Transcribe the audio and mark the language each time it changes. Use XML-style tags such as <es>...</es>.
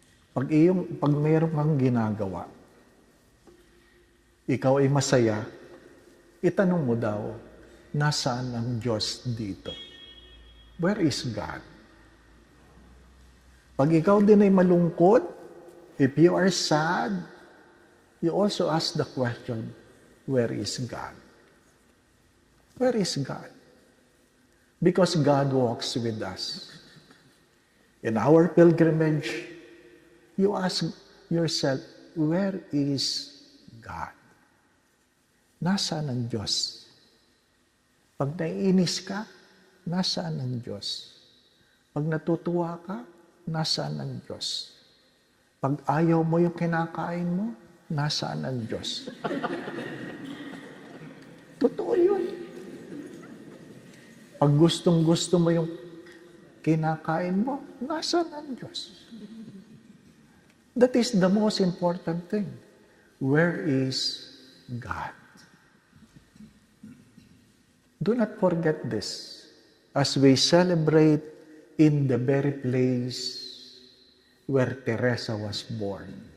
<tl>Pag mayroon kang ginagawa, ikaw ay masaya, itanong mo daw, nasaan ang Diyos dito?</tl> <en>Where is God?</en> <tl>Pag ikaw din ay malungkot,</tl> <en>if you are sad, you also ask the question, where is God? Where is God? Because God walks with us. In our pilgrimage, you ask yourself, where is God?</en> <tl>Nasaan ang Diyos? Pag naiinis ka, nasaan ang Diyos? Pag natutuwa ka, nasaan ang Diyos? Pag ayaw mo yung kinakain mo, nasaan ang Diyos? Totoo yun. Pag gustong-gusto mo yung kinakain mo, nasaan ang Diyos?</tl> <en>That is the most important thing. Where is God? Do not forget this as we celebrate in the very place where Teresa was born.</en>